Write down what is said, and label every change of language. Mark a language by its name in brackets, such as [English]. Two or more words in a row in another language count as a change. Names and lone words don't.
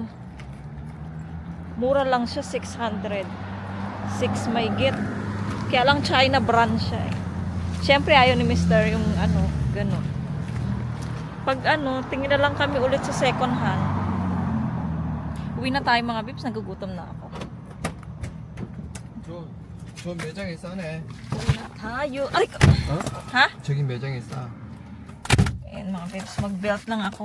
[Filipino] Mura lang siya, 600. 6 may get. Kaya lang [English] China brand [Filipino] siya eh. Siyempre ayaw ni Mr. yung ano, gano'n. Pag ano, tingin na lang kami ulit sa [English] second hand. [Filipino] Uwi na tayo mga bebs, nagugutom na ako. [Korean] 저 매장에 싸네. [Filipino] Uwi na tayo. Aray ko! 어? Ha? [Korean] 저기 매장에 싸. [Filipino] Ayan mga bebs, mag-belt lang ako.